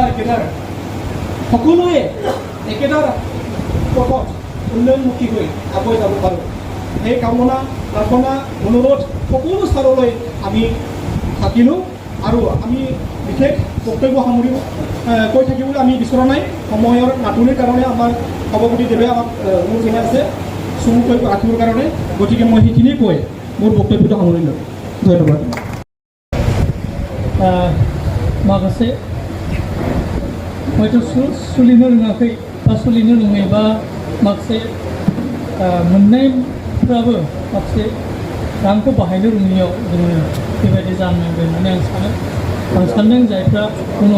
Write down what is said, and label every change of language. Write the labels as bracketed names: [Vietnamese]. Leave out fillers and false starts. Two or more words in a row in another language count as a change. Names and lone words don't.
[Assamese] কেডাৰ সকলোৱে একেটাৰ পথত উন্নয়নমুখী হৈ আগুৱাই যাব পাৰোঁ সেই কামনা প্ৰাৰ্থনা অনুৰোধ সকলো স্তৰলৈ আমি থাকিলোঁ আৰু আমি বিশেষ বক্তব্য সামৰি কৈ থাকিবলৈ আমি বিচৰা নাই সময়ৰ নাটনিৰ কাৰণে আমাৰ সভাপতিদেৱে আমাক অনুৰোধ জনাই আছে চমুকৈ ৰাখিবৰ কাৰণে গতিকে মই সেইখিনিয়ে কৈ মোৰ বক্তব্যটো সামৰিলোঁ ধন্যবাদ [Bodo] माखासे हयथ' सोलिनो रोङाखै बा सोलिनो रोङै बा माखासे मोननायफ्राबो माखासे रांखौ बाहायनो रोङैयाव जोङो बेबायदि जानांगोन होननानै आं सानदों जायफ्रा उनाव